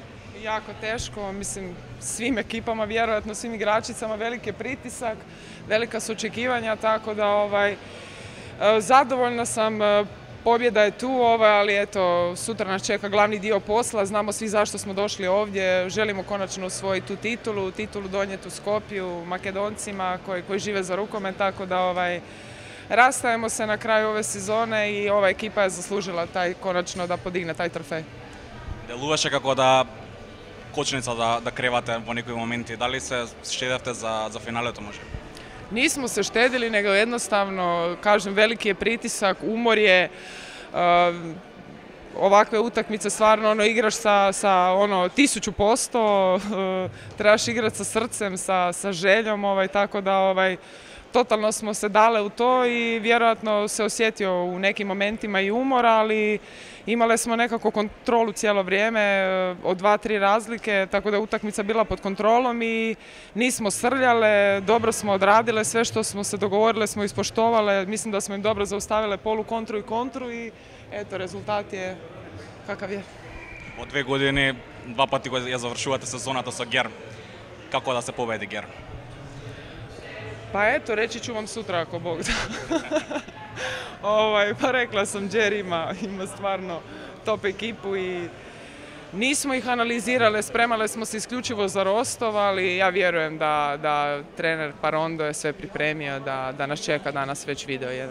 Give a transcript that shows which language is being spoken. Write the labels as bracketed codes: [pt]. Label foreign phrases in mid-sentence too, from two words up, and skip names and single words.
[hr] Jako teško, mislim, svim ekipama, vjerojatno svim igračicama, veliki je pritisak, velika su očekivanja, tako da zadovoljna sam, pobjeda je tu, ali eto, sutra nas čeka glavni dio posla, znamo svi zašto smo došli ovdje, želimo konačno osvojiti tu titulu donijeti u Skopju Makedoncima koji žive za rukomet, tako da rastajemo se na kraju ove sezone i ova ekipa je zaslužila konačno da podigne taj trofej. [mk] Delуваше како да кочница да кревате во некои моменти. Дали се штедевте за финалето може? [hr] Nismo se štedili, nego jednostavno, kažem, veliki je pritisak, umor je, ovakve utakmice stvarno igraš sa 1000%, trebaš igrati sa srcem, sa željom, tako da totalno smo se dale u to i vjerojatno se osjetio u nekim momentima i umor, ali imale smo nekako kontrolu cijelo vrijeme od 2-3 razlike, tako da je utakmica bila pod kontrolom i nismo srljale, dobro smo odradile, sve što smo se dogovorile smo ispoštovale, mislim da smo im dobro zaustavile polu, kontru i kontru i eto, rezultat je kakav je. [mk] Во 2 години, 2 пати ја завршувате сезоната со Герм. Како да се победи Герм? [hr] Pa eto, reći ću vam sutra ako Bog da. Pa rekla sam, Jer ima stvarno top ekipu i nismo ih analizirale, spremale smo se isključivo za Rostov, ali ja vjerujem da trener Parondo je sve pripremio, da nas čeka danas već video jedan.